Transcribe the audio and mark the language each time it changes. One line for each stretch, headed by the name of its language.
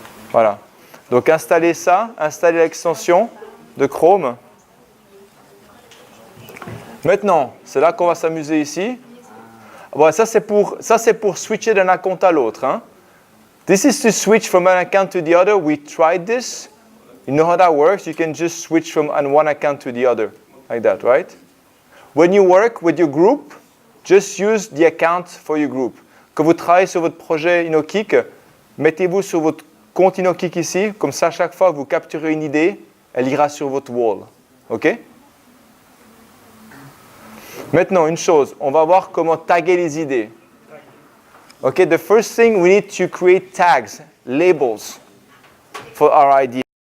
French: Voilà. Donc installez ça, installez l'extension de Chrome. Maintenant, c'est là qu'on va s'amuser ici. Bon, ça c'est pour switcher d'un compte à l'autre, hein.
English: This is to switch from an account to the other. We tried this. You know how that works? You can just switch from one account to the other, like that, right? When you work with your group, just use the account for your group. Quand vous travaillez sur votre projet InnoKick, mettez-vous sur votre compte InnoKick ici, comme ça, chaque fois que vous capturez une idée, elle ira sur votre wall. OK?
French: Maintenant, une chose, on va voir comment taguer les idées.
English: OK, the first thing, we need to create tags, labels for our ideas.